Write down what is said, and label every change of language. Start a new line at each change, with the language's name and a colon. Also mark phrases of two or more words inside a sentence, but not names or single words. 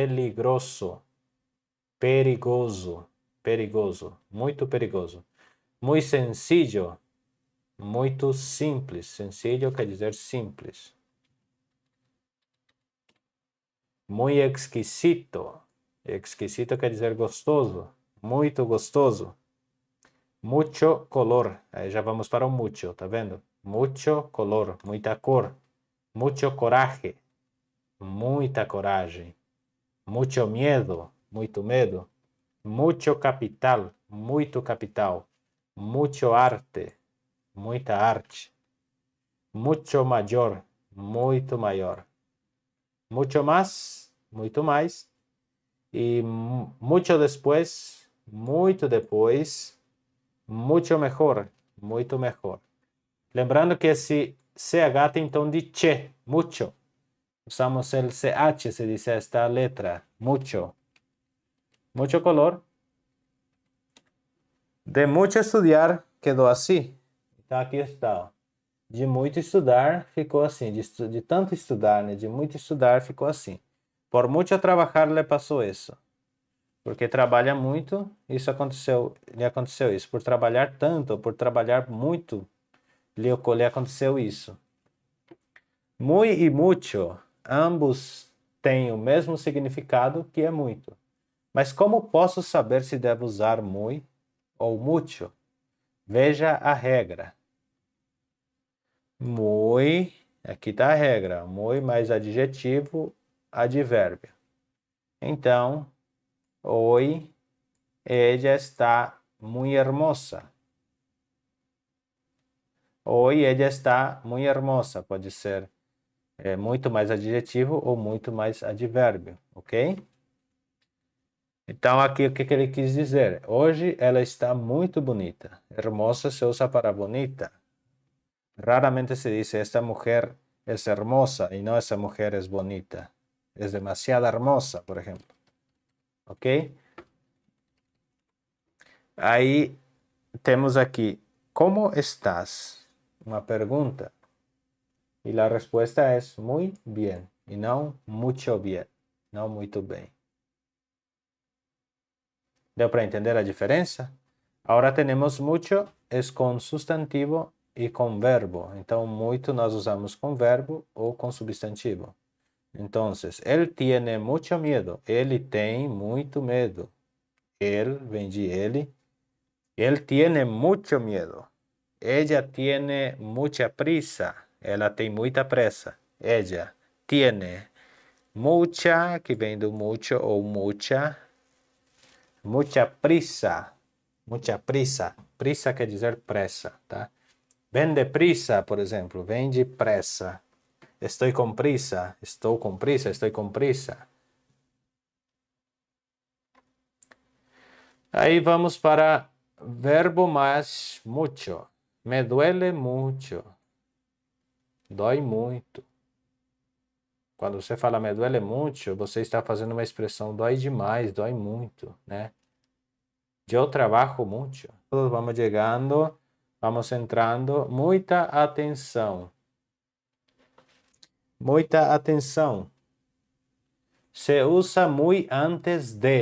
Portuguese: perigoso, muito perigoso, muito sencillo, muito simples, sencillo quer dizer simples, muito exquisito, exquisito quer dizer gostoso, muito gostoso.
Spanish: Mucho color.
Portuguese: Aí já vamos para o mucho, tá vendo?
Spanish: Mucho color,
Portuguese: muita cor.
Spanish: Mucho coraje,
Portuguese: muita coragem.
Spanish: Mucho miedo,
Portuguese: muito medo.
Spanish: Mucho capital,
Portuguese: muito capital.
Spanish: Mucho arte,
Portuguese: muita arte.
Spanish: Mucho mayor,
Portuguese: muito maior.
Spanish: Mucho más,
Portuguese: muito mais.
Spanish: E mucho después,
Portuguese: muito depois.
Spanish: Mucho mejor,
Portuguese: muito mejor. Lembrando que esse CH tem tom de che, mucho.
Spanish: Usamos el CH, se dice esta letra, mucho. Mucho color. De mucho estudiar,
Portuguese: quedou assim. Então aqui está, ó. De muito estudar, ficou assim. De tanto estudar, né? De muito estudar, ficou assim. Por mucho trabajar, le passou isso. Porque trabalha muito, lhe aconteceu isso. Por trabalhar tanto, por trabalhar muito, lhe aconteceu isso. Muy e mucho, ambos têm o mesmo significado, que é muito. Mas como posso saber se devo usar muy ou mucho? Veja a regra. Muy, aqui está a regra. Muy mais adjetivo, advérbio. Então,
Spanish: hoy ella está muy hermosa. Hoy ella está muy hermosa.
Portuguese: Pode ser muito mais adjetivo ou muito mais advérbio, ok? Então aqui o que ele quis dizer? Hoje ela está muito bonita.
Spanish: Hermosa se usa para bonita. Raramente se dice esta mujer es hermosa y no esa mujer es bonita. Es demasiado hermosa, por ejemplo.
Portuguese: Ok? Aí temos aqui,
Spanish: como estás?
Portuguese: Uma pergunta. E a resposta é
Spanish: muy bien
Portuguese: e não
Spanish: mucho bien,
Portuguese: não muito bem. Deu para entender a diferença? Agora temos mucho, é com substantivo e com verbo. Então, muito nós usamos com verbo ou com substantivo. Então, ele
Spanish: tiene mucho miedo.
Portuguese: Ele tem muito medo. Ele vem de ele. Ele
Spanish: tiene mucho miedo. Ella tiene mucha prisa.
Portuguese: Ela tem muita pressa.
Spanish: Ella tiene mucha,
Portuguese: que vem do mucho ou mucha.
Spanish: Mucha prisa. Mucha prisa.
Portuguese: Prisa quer dizer pressa, tá? Vem deprisa, por exemplo. Vem de pressa. Estou com prisa. Estou com prisa. Estou com prisa. Aí vamos para verbo mais mucho.
Spanish: Me duele mucho.
Portuguese: Dói muito. Quando você fala
Spanish: me duele mucho,
Portuguese: você está fazendo uma expressão dói demais, dói muito, né? Eu trabalho muito. Vamos chegando, vamos entrando. Muita atenção. Muita atenção.
Spanish: Se usa muy antes de.